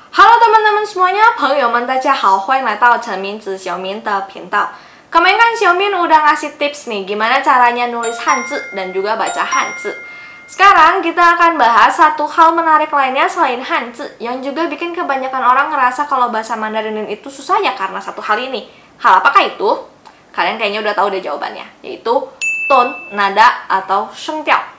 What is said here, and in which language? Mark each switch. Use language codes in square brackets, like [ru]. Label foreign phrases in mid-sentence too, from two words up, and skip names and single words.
[id] Halo teman-teman semuanya, [zh] 朋友们大家好，欢迎来到陈明子小明的频道。 [id] Kemarin kan Xiaomin udah ngasih tips nih gimana caranya nulis Hanzi dan juga baca Hanzi. Sekarang kita akan bahas satu hal menarik lainnya selain Hanzi yang juga bikin kebanyakan orang ngerasa kalau bahasa Mandarin itu susah ya karena satu hal ini. Hal apakah itu? Kalian kayaknya udah tahu deh jawabannya, yaitu tone, nada, atau shengtiao.